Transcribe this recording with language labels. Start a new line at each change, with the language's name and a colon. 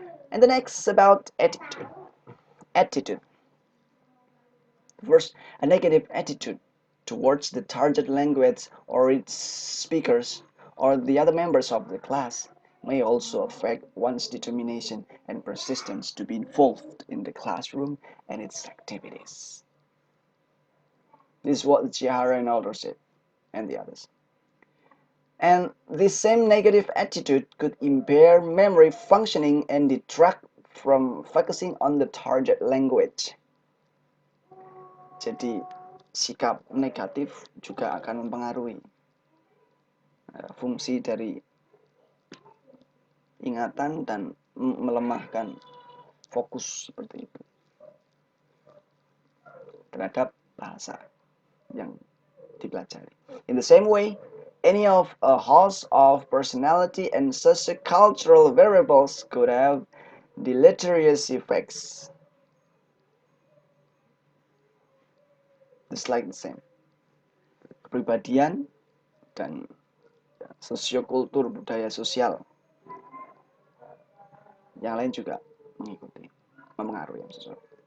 English: And the next about attitude. Attitude. First, a negative attitude towards the target language or its speakers or the other members of the class may also affect one's determination and persistence to be involved in the classroom and its activities. This is what Chihara and others said, and the others. And this same negative attitude could impair memory functioning and detract from focusing on the target language.
Indonesian: Jadi, sikap negatif juga akan mempengaruhi fungsi dari ingatan dan melemahkan fokus seperti itu terhadap bahasa yang dipelajari.
English: In the same way, any of a host of personality and sociocultural variables could have deleterious effects. Just like the same.
Indonesian: Kepribadian dan sosiokultur budaya sosial yang lain juga mengikuti, mempengaruhi sesuatu.